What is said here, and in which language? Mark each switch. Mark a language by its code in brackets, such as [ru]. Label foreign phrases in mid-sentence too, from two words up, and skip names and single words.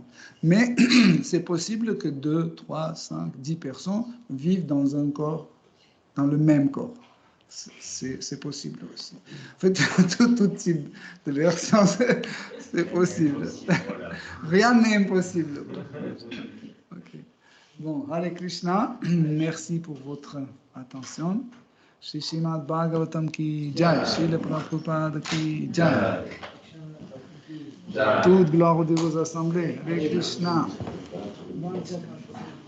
[fr] Mais c'est possible que 2, 3, 5, 10 personnes vivent dans un corps, dans le même corps. C'est possible aussi. En fait, tout type de version, c'est possible. Rien n'est impossible. Okay. Bon, Hare Krishna, merci pour votre attention. [hi] श्री श्रीमद् भागवतम् की जय, श्रील प्रभुपाद की जय. [fr] Toute gloire de vos assemblées. Hare Krishna.